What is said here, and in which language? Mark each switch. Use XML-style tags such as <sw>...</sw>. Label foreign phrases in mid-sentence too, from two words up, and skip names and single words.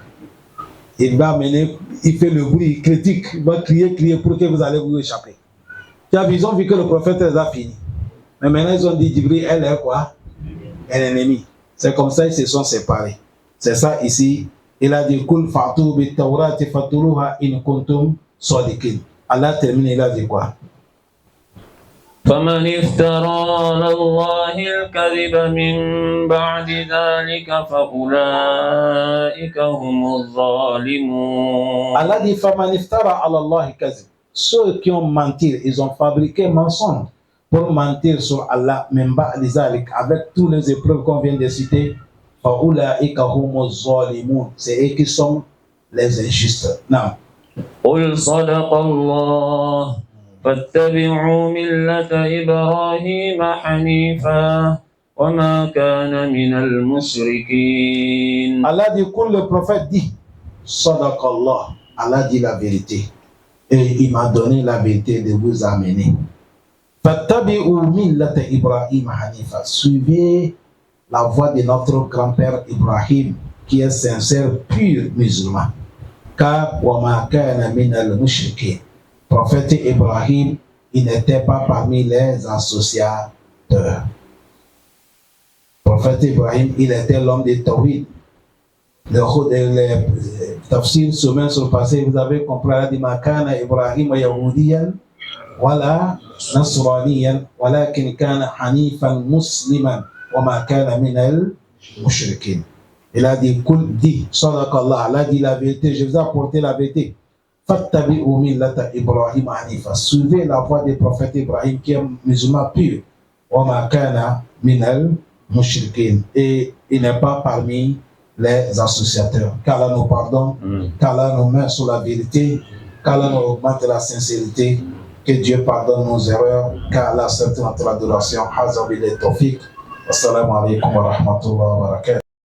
<fr>Il va mener, il fait le bruit, il critique, il va crier pour que vous allez vous échapper. Ils ont vu que le prophète les a fini. Mais maintenant, ils ont dit, Djibril, elle est quoi? Elle est ennemie. C'est comme ça, ils se sont séparés. C'est ça ici. Il a dit,</fr> <ar>قل فأتوا بالتوراة فاتلوها إن كنتم صادقين.</ar> <fr>Allah termine, il a dit quoi?</fr> <ar>فمن افترى على الله الكذب من بعد ذلك فأولئك هم الظالمون.</ar> <fr>Allah dit</fr> <ar>فمن افترى على الله الكذب.</ar> <fr>Ceux qui ont menti, ils ont fabriqué mensonge pour mentir sur Allah</fr> <ar>من بعد ذلك</ar> <fr>avec toutes les épreuves qu'on vient de citer.</fr> <ar>فأولئك هم الظالمون.</ar> <fr>C'est eux qui sont les injustes. Non.</fr> <ar>قل صدق الله فاتبعوا ملة إبراهيم حنيفا وما كان من المشركين.</ar> <fr>Allah dit, quand le prophète dit, Sadaqallah, Allah dit la vérité. Et il m'a donné la vérité de vous amener.</fr> <ar>فاتبعوا ملة إبراهيم حنيفا.</ar> <fr>Suivez la voie de notre grand-père Ibrahim, qui est sincère, pur musulman.</fr> <ar>car وما كان من المشركين.</ar> <fr>Prophète Ibrahim, il n'était pas parmi les associateurs. Prophète Ibrahim, il était l'homme de Tawhid. Les tafsirs semaine sur le passé, vous avez compris, il a dit</fr> <ar>ما كان إبراهيم يهوديا ولا نصرانيا ولكن كان حنيفا مسلما وما كان من المشركين.</ar> <fr>Il a dit, Sadaqallah, il a dit la vérité, je vous ai apporté la vérité.</fr> <ar>فاتبعوا ملة إبراهيم حنيفا.</ar> <fr>Suivez la voie des prophètes Ibrahim qui est musulman pur.</fr> <ar>وما كان من المشركين.</ar> <fr>Et il n'est pas parmi les associateurs. Qu'Allah nous pardonne, qu'Allah nous met sur la vérité, qu'Allah nous augmente la sincérité, que Dieu pardonne nos erreurs, qu'Allah accepte notre adoration. Hazabil et tawfiq.</fr> <ar>السلام عليكم ورحمة الله وبركاته.</ar>